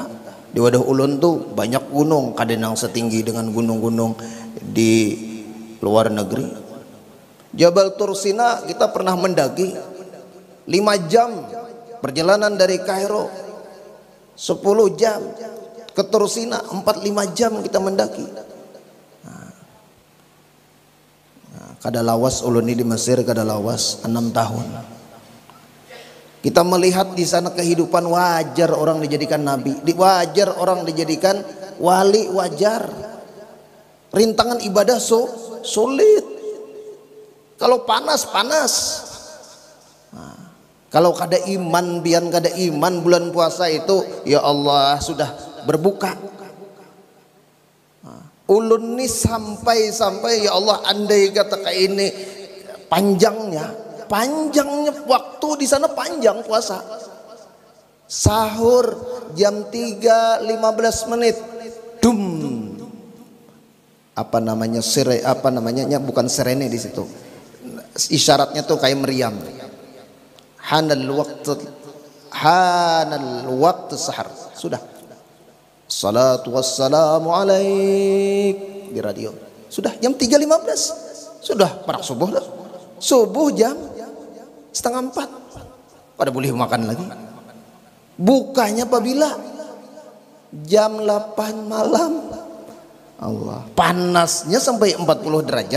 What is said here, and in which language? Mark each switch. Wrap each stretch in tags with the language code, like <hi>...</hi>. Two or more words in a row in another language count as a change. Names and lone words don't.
<bjn>Di wadah ulun tuh banyak gunung, kadang setinggi dengan gunung-gunung di luar negeri.</bjn> <id>Jabal Tursina kita pernah mendaki 5 jam perjalanan dari Kairo, 10 jam ke Tursina, 4-5 jam kita mendaki.</id> <bjn>Kada lawas ulun ini di Mesir, kada lawas 6 tahun.</bjn> <id>Kita melihat di sana kehidupan, wajar orang dijadikan nabi, wajar orang dijadikan wali, wajar. Rintangan ibadah sulit. Kalau panas. Nah, kalau kada iman, biar kada iman bulan puasa itu, ya Allah sudah berbuka.</id> <bjn>Nah, ulun nih sampai ya Allah,</bjn> <id>andai kata kayak ini panjangnya waktu di sana, panjang puasa. Sahur jam 3.15 menit. Apa namanya bukan serene di situ. Isyaratnya tuh kayak meriam. Hanal waktu sahar. Sudah.</id> <ar>الصلاة والسلام عليك di radio.</ar> <id>Sudah jam 3.15. Sudah</id> <bjn>parak subuh dah.</bjn> <id>Subuh jam 3:30. Pada boleh makan lagi. Bukanya apabila jam 8 malam. Allah, panasnya sampai 40 derajat.</id>